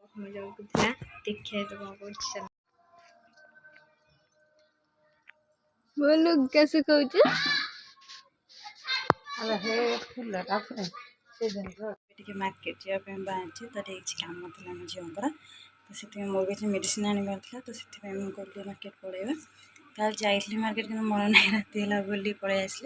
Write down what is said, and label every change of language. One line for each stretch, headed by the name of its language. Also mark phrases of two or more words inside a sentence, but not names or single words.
Odia: ମୁଁ ଯାଉଥିଲା ଦେଖିବା ତ କଣ କରୁଛି।
Hindi: बोलो कैसे कहूँ
Odia: ଟିକେ ମାର୍କେଟ ଯିବା ପାଇଁ ବାହାରିଛି ତ ଟିକେ କିଛି କାମ ଥିଲା ଆମ ଝିଅଙ୍କର ତ ସେଥିପାଇଁ ମୋର କିଛି ମେଡ଼ିସିନ ଆଣିବାର ଥିଲା ତ ସେଥିପାଇଁ ମୁଁ କହିଲି ମାର୍କେଟ ପଳେଇବା। କାଲି ଯାଇଥିଲି ମାର୍କେଟ କିନ୍ତୁ ମନ ନାହିଁ ରାତି ହେଲା ବୋଲି ପଳେଇ ଆସିଲି।